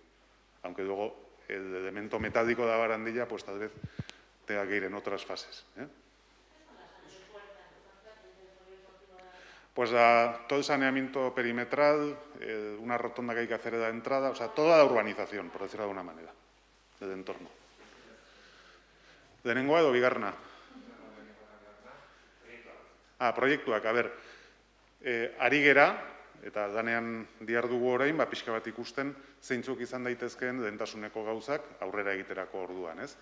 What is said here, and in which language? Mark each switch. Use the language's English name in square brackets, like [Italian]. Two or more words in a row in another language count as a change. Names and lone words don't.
[Spanish] Aunque luego el elemento metálico de la barandilla, pues tal vez tenga que ir en otras fases. Pues todo el saneamiento perimetral, una rotonda que hay que hacer de la entrada, o sea, toda la urbanización, por decirlo de alguna manera, del entorno. [Basque] Lehenengoa edo bigarrena? Proiektuak, a ber, ari gera, eta danean dihardugu orain, pixka bat ikusten, zeintzuk izan daitezkeen lehentasuneko gauzak aurrera egiterako orduan, ez?